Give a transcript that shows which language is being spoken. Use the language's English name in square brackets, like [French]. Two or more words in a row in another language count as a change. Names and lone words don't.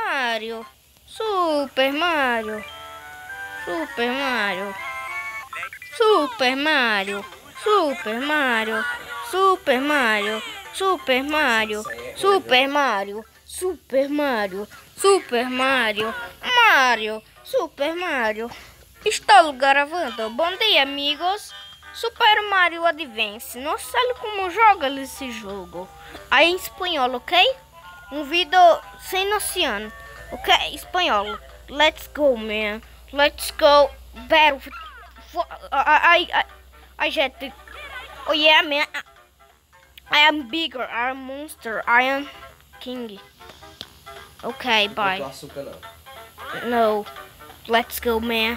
[Portuguese] Mario. Super Mario. Super Mario. Super Mario. Super Mario. Super Mario. Super Mario. Super Mario. Super Mario. Super Mario. Mario. Super Mario. Estou gravando. Bom dia, amigos. Super Mario Advance. Não sei como joga esse jogo. Aí em espanhol, ok? Um vídeo sem noção. Ok? Espanhol. [English] Let's go, man. Let's go. Battle. I jet. Oh yeah, man. I am bigger. I am monster. I am king. Okay, bye. No. Let's go, man.